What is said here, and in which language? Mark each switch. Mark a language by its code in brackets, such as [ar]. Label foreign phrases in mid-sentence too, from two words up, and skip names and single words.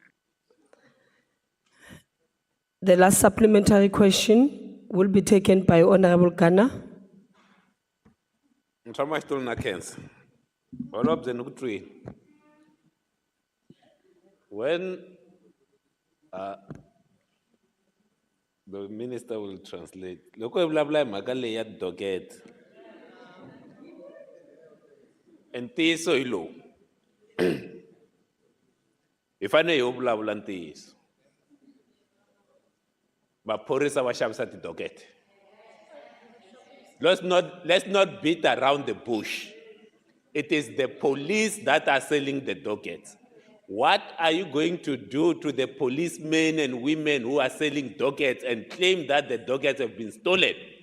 [en] The last supplementary question will be taken by Honorable Ghana. When the minister will translate, [ts] loko evulabula mhaka leyi ya docket ntiyiso hi lowu hi fanele hi vulavula ntiyiso maphorisa va xavisa ti-docket. [en] Let's not beat around the bush. It is the police that are selling the dockets. What are you going to do to the policemen and women who are selling dockets and claim that the dockets have been stolen?